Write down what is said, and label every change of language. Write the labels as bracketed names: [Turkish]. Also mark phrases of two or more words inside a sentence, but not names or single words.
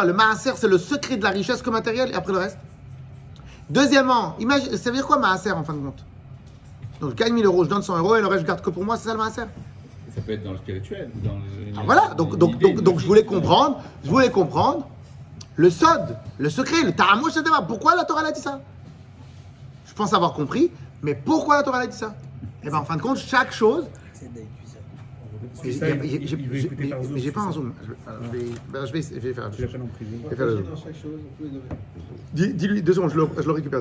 [French] Le maaser, c'est le secret de la richesse que matériel, et après le reste? Deuxièmement, imagine, ça veut dire quoi maaser en fin de compte? Donc je gagne 1000 euros, je donne 100 euros et le reste je garde que pour moi, c'est ça le maaser? Ça peut être dans le spirituel. Voilà, donc je voulais comprendre le sod, le secret, le [Hebrew] טעמו של דבר. [French] Pourquoi la Torah a dit ça? Je pense avoir compris, mais pourquoi la Torah a dit ça? Et bien en fin de compte, chaque chose. Mais j'ai pas un zoom. Je vais faire. Tu l'appelles en privé. Je vais faire le zoom. Dis-lui 2 secondes, je le récupère.